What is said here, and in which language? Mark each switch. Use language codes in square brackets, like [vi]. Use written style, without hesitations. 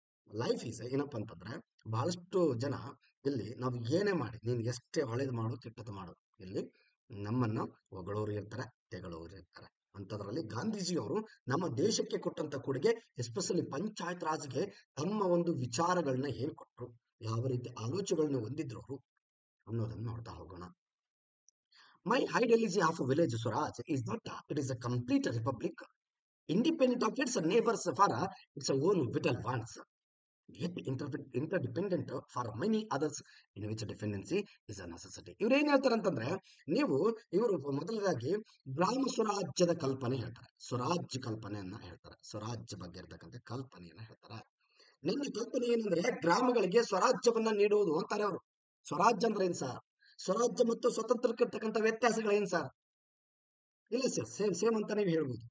[en] life is [kn] ಏನಪ್ಪಾ ಅಂತಂದ್ರೆ, ಬಹಳಷ್ಟು ಜನ ಇಲ್ಲಿ ನಾವು ಏನೇ ಮಾಡಿ, ನೀನ್ ಎಷ್ಟೇ ಒಳ್ಳೇದು ಮಾಡು ಕೆಟ್ಟದ್ದು ಮಾಡು, ಇಲ್ಲಿ ನಮ್ಮನ್ನ ಹೊಗಳೋರು ಇರ್ತಾರೆ, ತೆಗಳೋರು ಇರ್ತಾರೆ. ಅಂತದ್ರಲ್ಲಿ ಗಾಂಧೀಜಿ ಅವರು ನಮ್ಮ ದೇಶಕ್ಕೆ ಕೊಟ್ಟಂತ ಕೊಡುಗೆ, ಎಸ್ಪೆಷಲಿ ಪಂಚಾಯತ್ ರಾಜ್ಗೆ ತಮ್ಮ ಒಂದು ವಿಚಾರಗಳನ್ನ ಹೇಳ್ಕೊಟ್ರು, ಯಾವ ರೀತಿ ಆಲೋಚನೆಗಳನ್ನ ಹೊಂದಿದ್ರು ಅವರು ಅನ್ನೋದನ್ನ ನೋಡ್ತಾ ಹೋಗೋಣ. [en] My ideology of village swaraj is not it is a complete republic, independent of its neighbors for its own vital wants, yet interdependent for many others, in which dependency is a necessity. [kn] ಇವ್ರು ಏನ್ ಹೇಳ್ತಾರೆ ಅಂತಂದ್ರೆ, ಇವರು ಮೊದಲದಾಗಿ ಗ್ರಾಮ ಸ್ವರಾಜ್ಯದ ಕಲ್ಪನೆ ಹೇಳ್ತಾರೆ, ಸ್ವರಾಜ್ಯ ಕಲ್ಪನೆಯನ್ನ ಹೇಳ್ತಾರೆ, ಸ್ವರಾಜ್ಯ ಬಗ್ಗೆ ಇರ್ತಕ್ಕಂಥ ಕಲ್ಪನೆಯನ್ನ ಹೇಳ್ತಾರೆ. ನನ್ನ ಕಲ್ಪನೆ ಏನಂದ್ರೆ, ಗ್ರಾಮಗಳಿಗೆ ಸ್ವರಾಜ್ಯವನ್ನ ನೀಡುವುದು ಅಂತಾರೆ ಅವರು. ಸ್ವರಾಜ್ಯ ಅಂದ್ರೆ ಏನ್ ಸರ್? ಸ್ವರಾಜ್ಯ ಮತ್ತು ಸ್ವತಂತ್ರಕ್ಕಿರ್ತಕ್ಕಂಥ ವ್ಯತ್ಯಾಸಗಳೇನ್ ಸರ್? ಇಲ್ಲ ಸರ್, ಸೇಮ್ ಸೇಮ್ ಅಂತ ನೀವು ಹೇಳ್ಬೋದು.